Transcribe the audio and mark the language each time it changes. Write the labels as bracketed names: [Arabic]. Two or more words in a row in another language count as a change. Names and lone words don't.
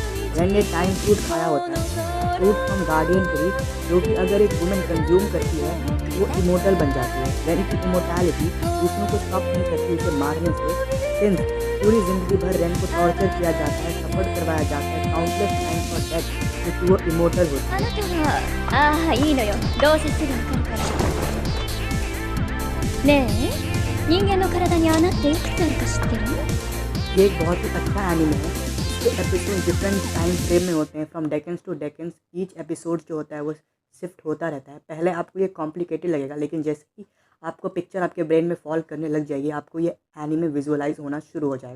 [Hindi] रेन ने [English] time fruit [Hindi] खाया होता है, [English] fruit from guardian tree, [Hindi] जो कि अगर एक [English] woman consume [Hindi] करती है तो वो इमोर्टल बन जाती है। रेन की इमोर्टैलिटी दूसरों को स्टॉप नहीं करती उसे मारने से। सिंस पूरी जिंदगी भर रेन को टॉर्चर किया जाता है, सफर करवाया जाता है [English] countless time for death, [Hindi] क्योंकि वो इमोर्टल होती है। [Japanese] あなたは、いいのよ。どうせすぐわかるから。ねえ、人間の体に穴っていくつあるか知ってる？ [Hindi] ये एक बहुत ही अच्छा एनिमे है। इसके एपिसोड [English] different time frame [Hindi] में होते हैं, [English] from decades to decades. each episode [Hindi] जो होता है वो शिफ्ट होता रहता है। पहले आपको ये कॉम्प्लिकेटेड लगेगा, लेकिन जैसे ही आपको पिक्चर आपके ब्रेन में फॉल करने लग जाएगी आपको ये एनिमे विजुअलाइज होना शुरू हो जाएगा।